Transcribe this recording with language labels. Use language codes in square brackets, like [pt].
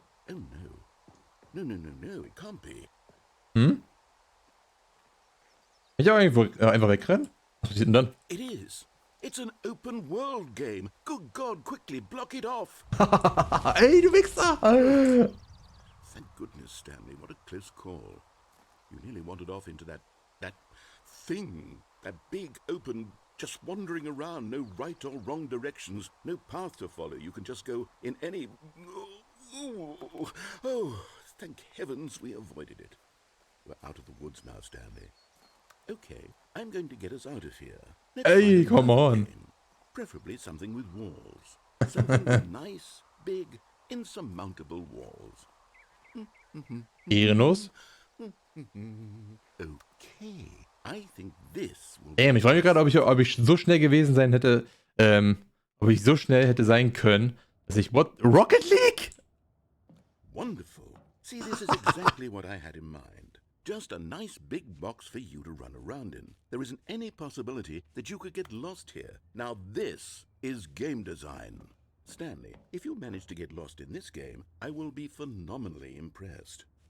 [en] Oh no. No, it can't be. Hm? [de] Ich auch einfach wegrennen? Was passiert denn dann? [en] It is. It's an open world game. Good God, quickly block it off. [de] Ey, du Wichser! [en] Thank goodness, Stanley. What a close call. You nearly wandered off into that thing. That big, open, just wandering around. No right or wrong directions. No path to follow. You can just go in any... Oh, thank heavens we avoided it. We're out of the woods now, Stanley. Okay, I'm going to get us out of here. Hey, come on. Game. Preferably something with walls. Something with nice, big, insurmountable walls. [de] Ehrenlos? [en] Okay, I think this will... [de] Damn, ich frage mich gerade, ob ich so schnell gewesen sein hätte, ob ich so schnell hätte sein können, dass ich... [en] Rocket League? Wonderful. See, this is exactly what I had in mind. Just a nice big box for you to run around in. There isn't any possibility that you could get lost here. Now this is game design. Stanley, if you manage to get lost in this game, I will be phenomenally impressed.